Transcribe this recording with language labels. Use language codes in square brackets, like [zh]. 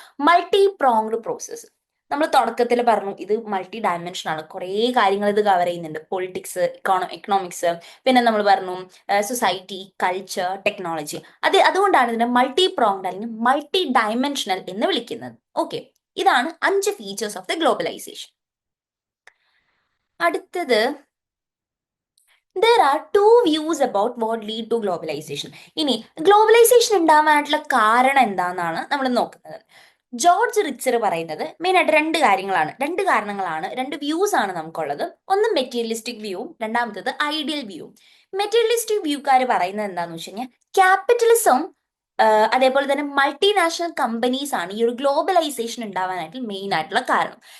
[ml] Multi pronged process. നമ്മൾ തുടക്കത്തിൽ പറഞ്ഞു, ഇത് മൾട്ടി ഡയമെൻഷൻ ആണ്, കുറേ കാര്യങ്ങൾ ഇത് കവർ ചെയ്യുന്നുണ്ട്. പൊളിറ്റിക്സ്, എക്കണോമിക്സ്, പിന്നെ നമ്മൾ പറഞ്ഞു സൊസൈറ്റി, കൾച്ചർ, ടെക്നോളജി. അതുകൊണ്ടാണ് ഇതിനെ മൾട്ടി പ്രോങ്ഡ് അല്ലെങ്കിൽ മൾട്ടി ഡയമെൻഷണൽ എന്ന് വിളിക്കുന്നത്. ഓക്കെ, ഇതാണ് 5 ഫീച്ചേഴ്സ് ഓഫ് ദ ഗ്ലോബലൈസേഷൻ. [en] അടുത്തത്, there are 2 views about what lead to globalization. [ml] ഇനി ഗ്ലോബലൈസേഷൻ ഉണ്ടാവാനായിട്ടുള്ള കാരണം എന്താണെന്നാണ് നമ്മൾ നോക്കുന്നത്. ജോർജ് റിച്ചർ പറയുന്നത് മെയിനായിട്ട് 2 കാരണങ്ങളാണ്, 2 വ്യൂസ് ആണ് നമുക്കുള്ളത്. ഒന്ന് മെറ്റീരിയലിസ്റ്റിക് വ്യൂ, രണ്ടാമത്തത് ഐഡിയൽ വ്യൂ. മെറ്റീരിയലിസ്റ്റിക് വ്യൂക്കാർ പറയുന്നത് എന്താണെന്ന് വെച്ച് കഴിഞ്ഞാൽ ക്യാപിറ്റലിസം അതേപോലെ തന്നെ മൾട്ടിനാഷണൽ കമ്പനീസ് ആണ് ഈ ഒരു ഗ്ലോബലൈസേഷൻ ഉണ്ടാവാനായിട്ട് മെയിൻ ആയിട്ടുള്ള കാരണം.